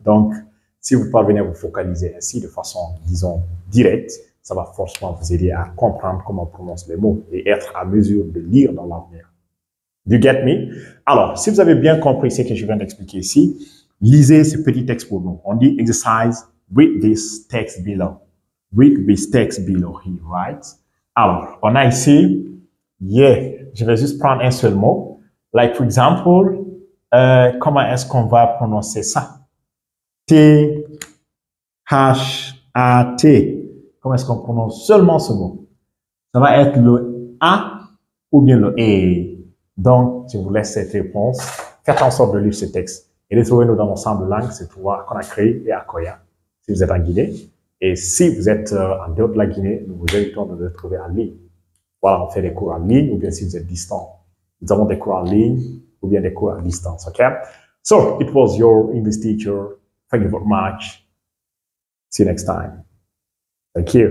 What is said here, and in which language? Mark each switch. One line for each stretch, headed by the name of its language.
French: Donc, si vous parvenez à vous focaliser ainsi de façon, disons, directe, ça va forcément vous aider à comprendre comment on prononce les mots et être à mesure de lire dans l'avenir.
English: Do you get me?
French: Alors, si vous avez bien compris ce que je viens d'expliquer ici, lisez ce petit texte pour nous. On dit
English: exercise, read this text below. Read this text below here, right?
French: Alors, on a ici, yeah, je vais juste prendre un seul mot. Like, for example, comment est-ce qu'on va prononcer ça? T, H, A, T. Comment est-ce qu'on prononce seulement ce mot? Ça va être le A ou bien le E. Donc, je vous laisse cette réponse. Faites en sorte de lire ce texte. Et retrouvez-nous dans l'ensemble de langues, c'est pouvoir qu'on a créé et à Koya, si vous êtes en Guinée. Et si vous êtes en dehors de la Guinée, nous vous invitons de nous retrouver en ligne. Voilà, on fait des cours en ligne, ou bien si vous êtes distant. Nous avons des cours en ligne, ou bien des cours à distance, OK?
English: So, it was your English teacher. Thank you very much. See you next time. Thank you.